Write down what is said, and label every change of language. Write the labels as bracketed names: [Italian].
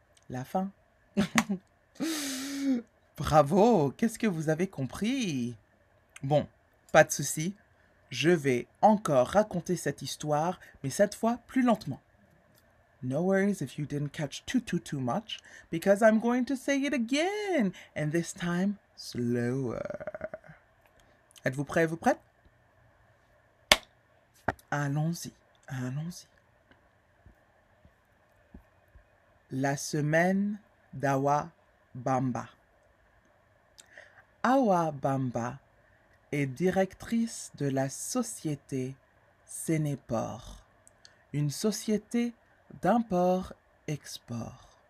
[French] La fin. Bravo, qu'est-ce que vous avez compris? Bon, pas de souci, je vais encore raconter cette histoire, mais cette fois plus lentement. [English] No worries if you didn't catch too much, because I'm going to say it again, and this time slower. [French] Êtes-vous prêts, êtes-vous prêtes? Allons-y, allons-y. La semaine d'Awa Bamba. Awa Bamba est directrice de la société Sénéport, une société d'import-export.